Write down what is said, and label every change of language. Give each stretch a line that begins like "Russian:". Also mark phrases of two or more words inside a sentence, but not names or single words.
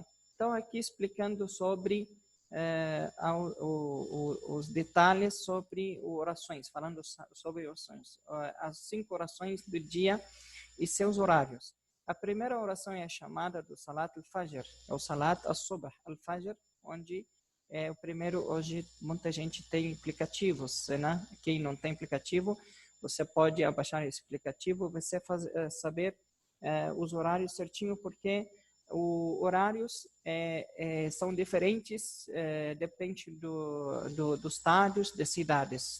Portuguese: Então aqui explicando sobre os detalhes sobre orações, falando sobre orações, as 5 orações do dia e seus horários. A primeira oração é a chamada do
Arabic: صلاة الفجر,
Portuguese: é o
Arabic: صلاة الصبح الفجر,
Portuguese: onde o primeiro, hoje muita gente tem aplicativos, né? Quem não tem aplicativo, você pode abaixar esse aplicativo, você saber os horários certinho, porque os horários são diferentes, depende dos estádios, das cidades.